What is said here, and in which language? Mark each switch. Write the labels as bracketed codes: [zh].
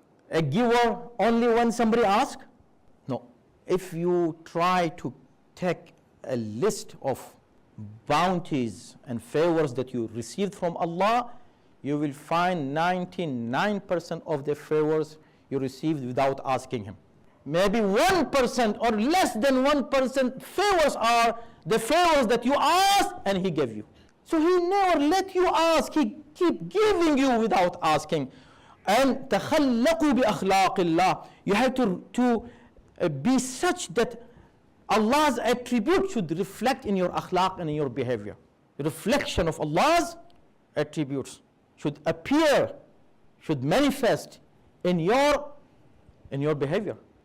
[en] a giver only when somebody asks? No. If you try to take a list of bounties and favors that you received from Allah, you will find 99% of the favors you received without asking Him. Maybe 1% or less than 1% favors are the favors that you asked and He gave you. So He never let you ask, He keep giving you without asking. [ar] And تَخَلَّقُوا بِأَخْلَاقِ اللَّهِ. [en] You have to be such that Allah's attribute should reflect in your akhlaq and in your behavior. The reflection of Allah's attributes should appear, should manifest in your behavior.